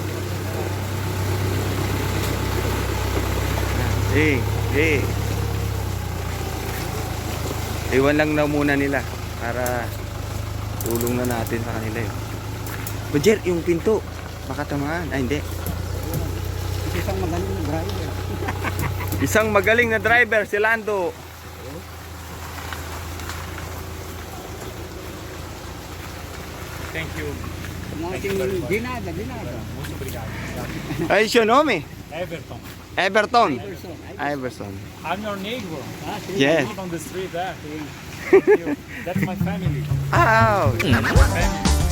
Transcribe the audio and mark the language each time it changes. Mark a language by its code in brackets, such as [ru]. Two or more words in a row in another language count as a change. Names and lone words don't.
[tl] Iwan lang na muna nila para tulong na natin sa kanila yun. Roger, yung pinto, makatamaan. Ay, hindi. Isang magaling na driver. Isang magaling na driver, si Lando. [en] Thank you. Dinada. [pt] Muito obrigado. Ay, siya nome. [en] Everton. Everton. Iverson. I'm your neighbor. Yes. I live on the street there. Thank you. That's my family. Ah, That's my family.